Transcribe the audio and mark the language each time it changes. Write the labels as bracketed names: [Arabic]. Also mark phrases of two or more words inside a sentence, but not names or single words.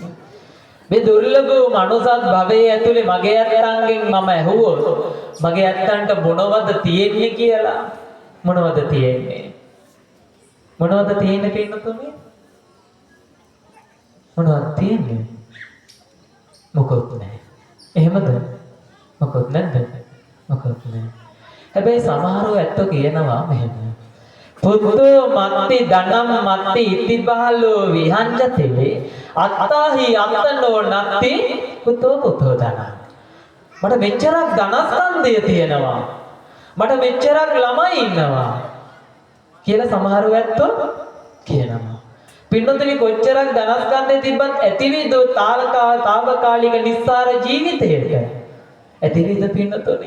[Sinhala] මේ දුර්ලභ මනුසත් භවයේ ඇතුලේ මගේ අත්තන්ගෙන් මම ඇහුවොත් මගේ අත්තන්ට මොනවද තියෙන්නේ කියලා මොනවද තියෙන්නේ? මොනවද තියෙන්නේ පින්නතුනේ? මොනවද තියෙන්නේ? මොකොත් නැහැ. එහෙමද? මොකොත් නැද්ද? මොකොත් නැහැ. හැබැයි සමහරව ඇත්තෝ කියනවා මෙහෙම. [Pali] පුත්තෝ මත්ති ධනම් මත්ති ඉතිබාලෝ විහංජතේ අත්තාහි අත්තනෝ නත්ති පුතෝ පුතෝ ධන. [Sinhala] මට මෙච්චරක් ධනස්කන්ධය තියෙනවා. මට මෙච්චරක් ළමයි ඉන්නවා කියලා සමහරව ඇත්තෝ කියනවා. පින්නතුනි කොච්චරක් ධනස්කන්ධය තිබ්බත් ඇතිවිද තාවකාලික නිස්සාර ජීවිතයක ඇතිවිද පින්නතුනි?